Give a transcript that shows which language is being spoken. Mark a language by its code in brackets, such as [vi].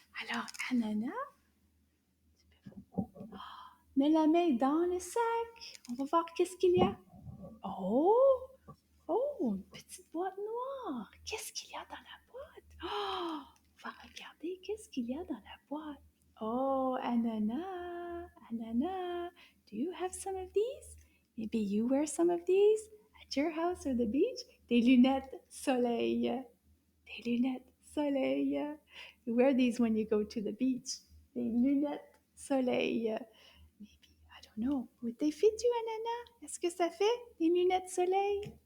[fr] Alors, ananas, mets la main dans le sac. On va voir qu'est-ce qu'il y a. Oh, oh, une petite boîte noire. Qu'est-ce qu'il y a dans la boîte? Oh, on va regarder qu'est-ce qu'il y a dans la boîte. Oh, ananas, ananas. [en] Do you have some of these? Maybe you wear some of these at your house or the beach? [fr] Des lunettes soleil. Des lunettes soleil. [en] You wear these when you go to the beach. Des lunettes soleil. Maybe, I don't know. Would they fit you, ananas? [fr] Est-ce que ça fait des lunettes soleil?